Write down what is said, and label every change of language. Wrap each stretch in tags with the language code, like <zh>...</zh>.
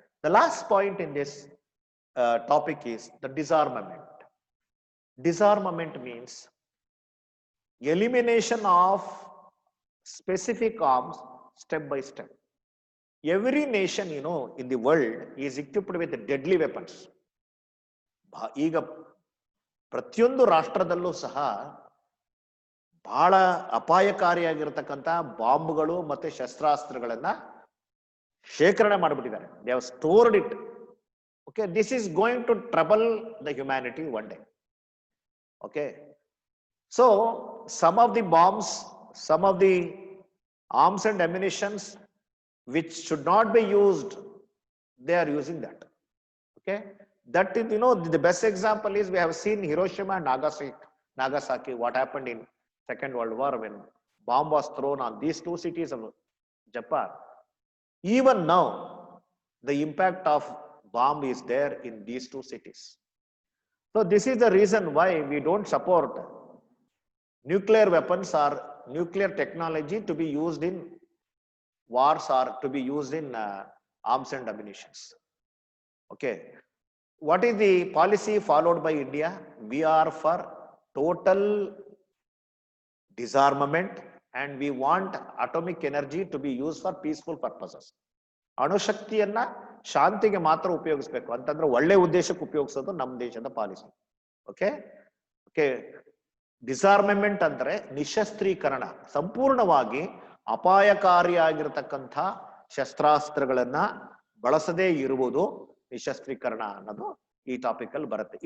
<en>The last point in this topic is the disarmament. Disarmament means elimination of specific arms step by step. Every nation, in the world is equipped with deadly weapons.</en> <kn>ಈಗ ಪ್ರತಿಯೊಂದು ರಾಷ್ಟ್ರದಲ್ಲೂ ಸಹ ಬಹಳ ಅಪಾಯಕಾರಿಯಾಗಿರತಕ್ಕಂತ ಬಾಂಬ್ಗಳು ಮತ್ತೆ ಶಸ್ತ್ರಾಸ್ತ್ರಗಳನ್ನ ಶೇಖರಣೆ ಮಾಡಿಬಿಟ್ಟಿದ್ದಾರೆ.</kn> <en>They have stored it. Okay, this is going to trouble the humanity one day. Okay, so some of the bombs, some of the arms and ammunitions which should not be used, they are using that. Okay, that is, the best example is we have seen Hiroshima and Nagasaki, what happened in Second World War when bomb was thrown on these two cities of Japan. Even now, the impact of bomb is there in these two cities. So this is the reason why we don't support nuclear weapons or nuclear technology to be used in wars or to be used in arms and ammunitions. Okay, what is the policy followed by India? We are for total disarmament, and we want atomic energy to be used for peaceful purposes.</en> <kn>ಅಣುಶಕ್ತಿಯನ್ನ ಶಾಂತಿಗೆ ಮಾತ್ರ ಉಪಯೋಗಿಸಬೇಕು ಅಂತಂದ್ರೆ ಒಳ್ಳೆ ಉದ್ದೇಶಕ್ಕೆ ಉಪಯೋಗಿಸೋದು ನಮ್ಮ ದೇಶದ policy. Okay okay ಡಿಸಾರ್ಮಮೆಂಟ್ ಅಂದ್ರೆ ನಿಶಸ್ತ್ರೀಕರಣ, ಸಂಪೂರ್ಣವಾಗಿ ಅಪಾಯಕಾರಿಯಾಗಿರತಕ್ಕಂಥ ಶಸ್ತ್ರಾಸ್ತ್ರಗಳನ್ನ ಬಳಸದೇ ಇರುವುದು ನಿಶಸ್ತ್ರೀಕರಣ ಅನ್ನೋದು ಈ ಟಾಪಿಕ್ ಅಲ್ಲಿ ಬರುತ್ತೆ.</kn>